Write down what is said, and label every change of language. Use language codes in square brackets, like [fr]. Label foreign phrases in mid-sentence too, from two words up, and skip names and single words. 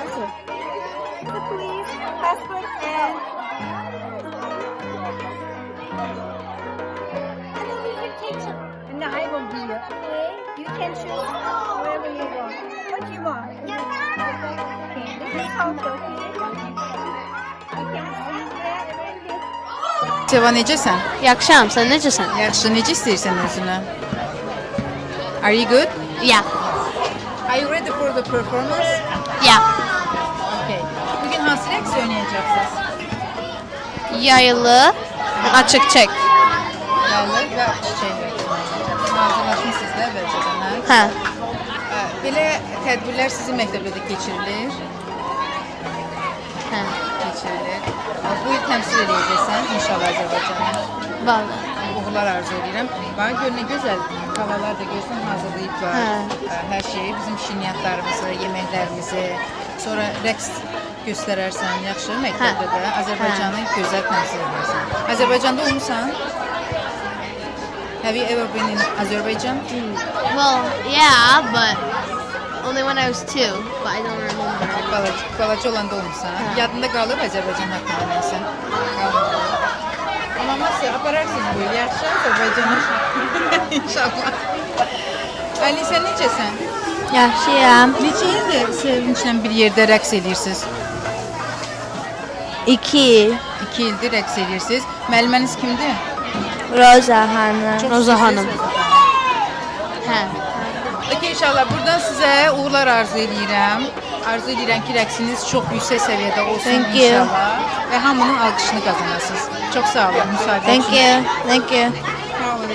[en] So please, passport and no, I will be here. You can choose wherever you want. What do you want? Okay, this is also okay. You can squeeze that and then [az] Seva, necəsən? Yaxşıyam, sən necəsən? Yaxşı, necə istəyirsən özünü? [en] Are you good? Yeah. Are you ready for the performance? Yeah. Okay. [az] Bugün hansı rəqs oynayacaqsınız? Yaylı, açıq çək. Yaylı və çiçək rəqsi oynayacaqsınız. Hazırlaşmısınız da əvvəlcədən, hə? Hə. Belə tədbirlər sizin məktəbdə də keçirilir. Hə. Keçirilir. Bu il təmsil edəcəksən inşallah Azərbaycanı. Vallahi. Uğurlar arzu edirəm. Bax gör nə gözəl havalar da görsən hazırlayıblar. Hər şeyi, bizim şirniyyatlarımızı, yeməklərimizi, sonra rəqs göstərərsən, yaxşı məktəbdə də Azərbaycanı gözəl təmsil edirsən. Azərbaycanda olmusan? [en] Have you ever been in Azerbaijan? Well, yeah, but only when I was 2, but I don't remember. [az] Balaca olanda olmusan. Yadında qalıb Azərbaycan haqqında nəsə? Qalmadı. Amma nasıl apararsınız bu il yaxşı Azərbaycana? İnşallah. Ali, sən necəsən? Yaxşıyam. Neçə ildir sevinçlə bir yerdə rəqs edirsiniz? 2 il. 2 ildir rəqs edirsiniz. Müəlliməniz kimdir? Roza xanım. Çox Roza istəyirsiniz xanım. Roza Hə. Peki inşallah buradan sizə uğurlar arzu edirəm. Arzu edirəm ki, rəqsiniz çox yüksək səviyyədə olsun [en] Thank you. [az] inşallah və hamının alqışını qazanasınız. Çox sağ olun müsahibə [en] Thank [az] üçün. [en] you. Thank you. [az] Sağ olun.